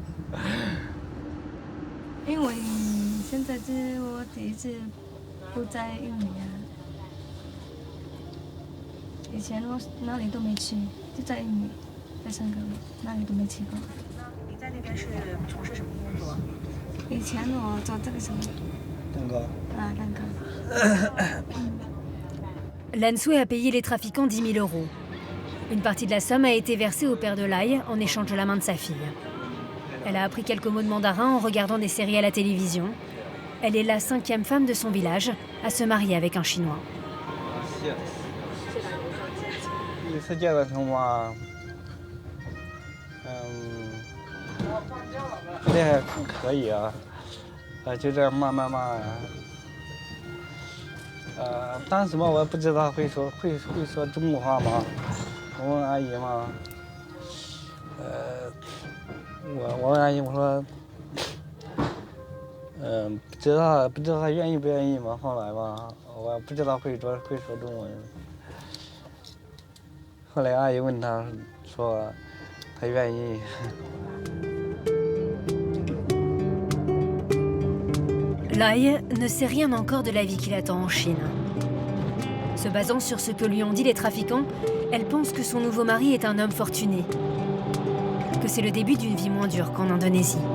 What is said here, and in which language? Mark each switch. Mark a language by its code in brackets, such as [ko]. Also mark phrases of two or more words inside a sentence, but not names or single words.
[zh] 因为现在是我第一次不在印尼啊，以前我哪里都没去，就在印尼，在香港哪里都没去过。你在那边是从事什么工作？以前我做这个什么？蛋糕。啊，蛋糕。 [fr] Lansoué a payé les trafiquants 10 000 €. Une partie de la somme a été versée au père de Lai en échange de la main de sa fille. Elle a appris quelques mots de mandarin en regardant des séries à la télévision. Elle est la 5e femme de son village à se marier avec un Chinois. [zh] 第一次见到他嘛，觉得还可以啊，就这样慢慢嘛。当时嘛，我也不知道会说中国话嘛，我问阿姨嘛，我问阿姨我说，不知道她愿意不愿意嘛。后来嘛，我不知道会说中文。后来阿姨问她说，她愿意。 [fr] Lai ne sait rien encore de la vie qui l'attend en Chine. Se basant sur ce que lui ont dit les trafiquants, elle pense que son nouveau mari est un homme fortuné, que c'est le début d'une vie moins dure qu'en Indonésie.